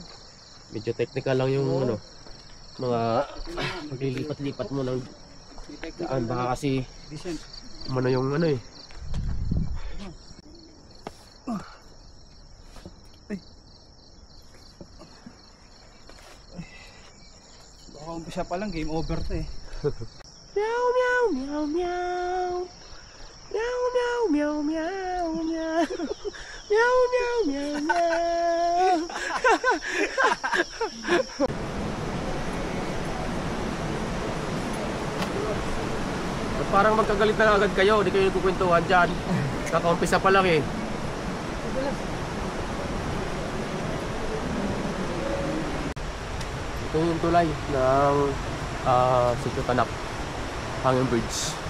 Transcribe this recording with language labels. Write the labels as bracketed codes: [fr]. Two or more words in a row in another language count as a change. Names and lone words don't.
[tl] Medyo technical lang yung ano, mga paglilipat-lipat mo ng daan. Baka kasi umano yung ano eh. Baka umpisa pa lang, [en] game over [tl] to eh. Meow meow meow meow. Meow meow meow meow meow. Meow meow meow meow. Parang magkagalit na agad kayo, di kayo nagkukwentuhan dyan. Kakaumpisa pa lang eh. Ito yung tulay ng Sitio Tanak, Hanging Bridge.